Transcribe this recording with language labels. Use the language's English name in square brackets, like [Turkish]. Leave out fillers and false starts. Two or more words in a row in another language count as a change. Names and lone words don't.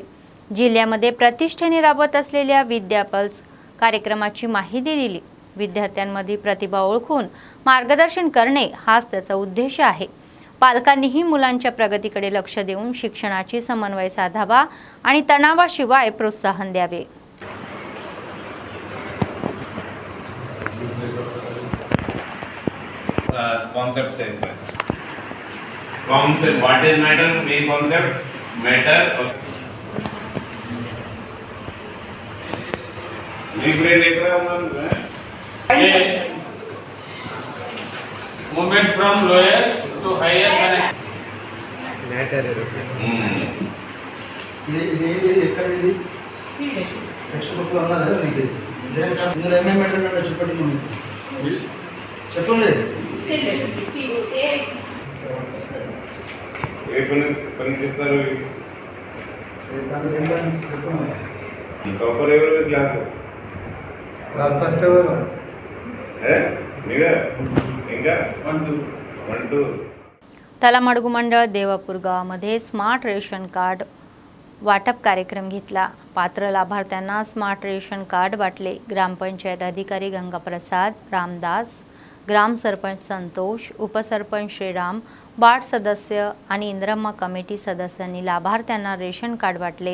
[Marathi] जिल्ह्यामध्ये प्रतिष्ठेने राबवत असलेल्या विद्यापल्स कार्यक्रमाची माहिती दिली. विद्यार्थ्यांमध्ये प्रतिभा ओळखून मार्गदर्शन करणे हाच त्याचा उद्देश आहे. पालकांनीही मुलांच्या प्रगतीकडे लक्ष देऊन शिक्षणाची समन्वय साधावा आणि तणावाशिवाय प्रोत्साहन द्यावे. [English] Concept says that. Concept, what is matter? Main concept, matter. Movement from lower to higher connect. Matter. [Telugu] ఎక్కడిది [English] next book [Telugu] లో ఉన్నదా మీకు సేమ్ కా ఇందులో ఏమేమి మెటీరియల్ ఉందో చెప్పండి మనకి చెప్పండి ఏ పని చేస్తారు? టాపర్ ఎవరు క్లాస్? ఫస్ట్ ఎవరు? మీరే ఇంకా 1-2 [Marathi] तलामडगू मंडळ देवापूर गावामध्ये [English] smart ration card [Marathi] वाटप कार्यक्रम घेतला। पात्र लाभार्थ्यांना [English] smart ration card [Marathi] वाटले। ग्रामपंचायत अधिकारी गंगाप्रसाद रामदास, ग्राम सरपंच संतोष, उपसरपंच श्रीराम, वार्ड सदस्य आणि इंद्रम्मा कमिटी सदस्यांनी लाभार्थ्यांना [English] ration card [Marathi] वाटले।